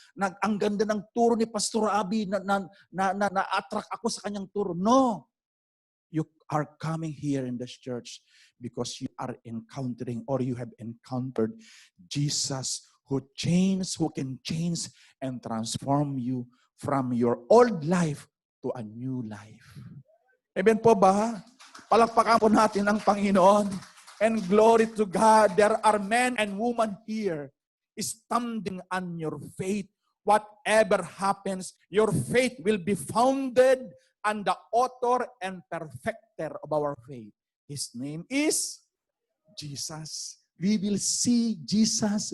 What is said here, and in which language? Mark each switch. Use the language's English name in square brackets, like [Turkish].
[Filipino] Ang ganda ng turo ni Pastor Abi, na-attract ako sa kanyang turo. No. [English] You are coming here in this church because you are encountering or you have encountered Jesus who can change and transform you from your old life to a new life. [Filipino] Amen po ba? Palakpakan po natin ang Panginoon. [English] And glory to God, there are men and women here standing on your faith. Whatever happens, your faith will be founded on the author and perfecter of our faith. His name is Jesus. We will see Jesus.